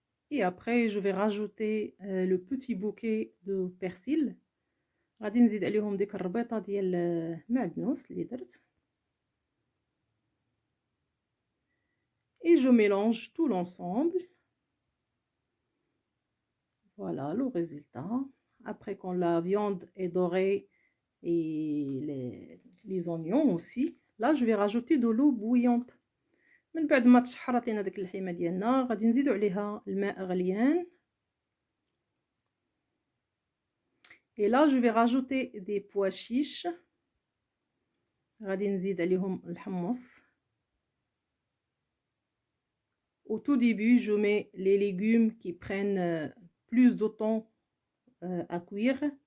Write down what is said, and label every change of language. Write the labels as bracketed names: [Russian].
[French] Et après je vais rajouter le petit bouquet de persil. [Arabic] غادي نزيد عليهم ديك الربيطة ديال المعدنوس اللي درت. [French] Et je mélange tout l'ensemble. Voilà le résultat. Après quand la viande est dorée et les oignons aussi, là je vais rajouter de l'eau bouillante. [Arabic] من بعد ما تشحرت لينا ديك اللحيمه ديالنا غادي نزيدو عليها الماء غليان. [French] Et là je vais rajouter des pois chiches. [Arabic] غادي نزيد عليهم الحمص. [French] Au tout début, je mets les légumes qui prennent plus de temps à cuire.